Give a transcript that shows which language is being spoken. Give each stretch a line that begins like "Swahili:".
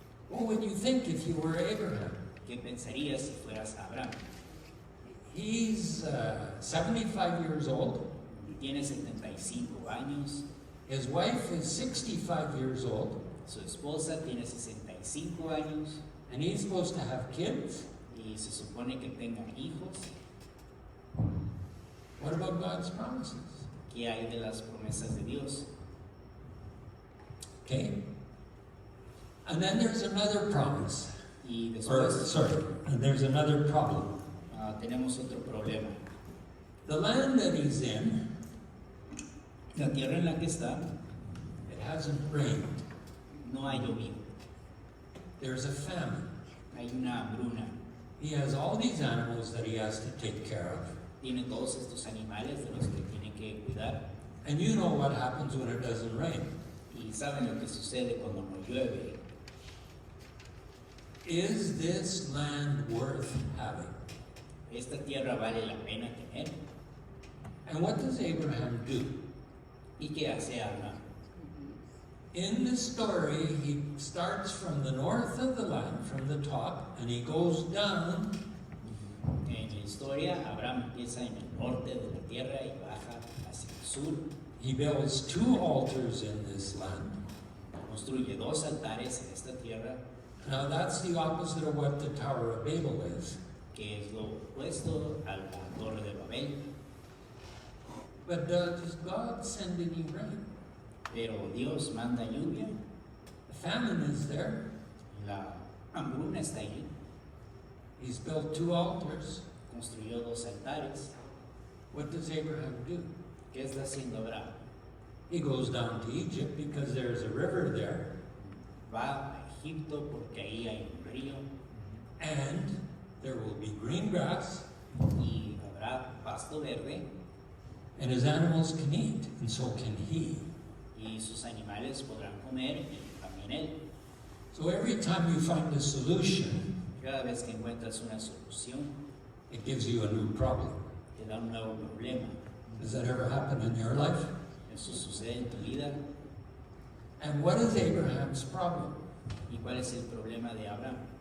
English: What would you think if you were Abraham?
Spanish: ¿Qué pensarías si fueras Abraham?
English: He's 75 years old.
Spanish: Tiene 75 años,
English: His wife is 65 years old.
Spanish: su esposa tiene 65 años
English: And he's supposed to have kids.
Spanish: y se supone que tengan hijos.
English: What about God's promises?
Spanish: ¿Qué hay de las promesas de Dios?
English: Okay. And then there's another promise.
Spanish: Y
English: Or,
Spanish: después
English: sorry, and there's another problem.
Spanish: tenemos otro problema.
English: The land that he's in,
Spanish: La tierra en la que está
English: it hasn't rained.
Spanish: no ha llovido,
English: There's a famine.
Spanish: hay una hambruna.
English: He has all these animals that he has to take care of.
Spanish: Tiene todos estos animales de los que tiene que cuidar
English: And you know what happens when it doesn't rain.
Spanish: y saben lo que sucede cuando no llueve.
English: Is this land worth having?
Spanish: ¿Esta tierra vale la pena tener?
English: And what does Abraham do?
Spanish: ¿Y qué hace Abraham?
English: In the story, he starts from the north of the land, from the top, and he goes down,
Spanish: En la historia, Abraham empieza en el norte de la tierra y baja hacia el sur.
English: he builds 2 altars in this land.
Spanish: Construye 2 altares en esta tierra,
English: Now that's the opposite of what the Tower of Babel is.
Spanish: que es lo opuesto a la torre de Babel.
English: But does God send any rain?
Spanish: Pero Dios manda lluvia,
English: The famine is there.
Spanish: la hambruna está ahí.
English: He's built 2 altars.
Spanish: Construyó 2 altares.
English: What does Abraham do?
Spanish: ¿Qué está haciendo Abraham?
English: He goes down to Egypt because there's a river there,
Spanish: Va a Egipto porque ahí hay un río
English: and there will be green grass,
Spanish: y habrá pasto verde
English: and his animals can eat, and so can he.
Spanish: y sus animales podrán comer y también él.
English: So every time you find a solution,
Spanish: Cada vez que encuentras una solución,
English: it gives you a new problem.
Spanish: te da un nuevo problema.
English: Does that ever happen in your life?
Spanish: Eso sucede en tu vida.
English: And what is Abraham's problem?
Spanish: ¿Y cuál es el problema de Abraham?